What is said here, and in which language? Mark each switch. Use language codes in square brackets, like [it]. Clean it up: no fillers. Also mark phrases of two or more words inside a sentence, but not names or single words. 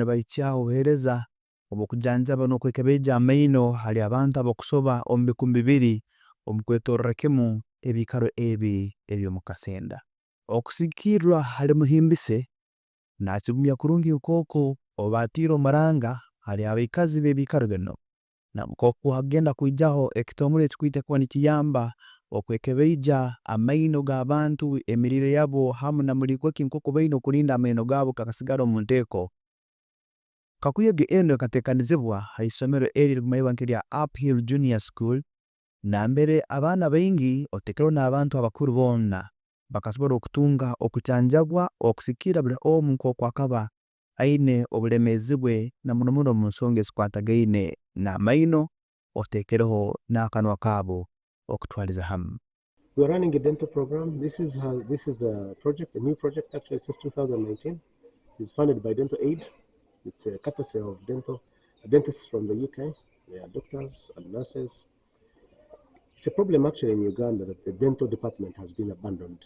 [ttj] nibaicyaho obuhereza obukujanjaba n'okwekebeja amaino hali abantu abakusoba omu 200 omu kwetorra kimu ebikaro ebi eby'omu Kasenda okusikirwa hali muhimbise nakigumya kurungi nkoko obatira omuranga hali abaikazi b'ebikaro bino na nkoko hagenda kwijaho ekitongole ekikwite kuba nikiyamba okwekebeija amaino g'abantu emirire yabo hamu na muligo ki nk'oku baine okulinda amaino gaabo gakasigara omu nteeko. Kakuyege eno ekateekanizibwa ha isomero eri rigumayibwa nk'erya Uphill Junior School, nambere abaana baingi oteekeraho n'abantu abakuru boona bakasobora okutunga okucanjabwa okusikira buli omu nk'oku akaba aine obulemeezi bwe na muno muno mu nsonga ezikwatagaine n'amaino oteekereho n'akanwa kaabo okutwaliza hamu. [en] We are running a dental program. This is a project, a new project actually since 2019. It's funded by Dental Aid. It's a courtesy of dentists from the UK. They are doctors and nurses. It's a problem actually in Uganda that the dental department has been abandoned.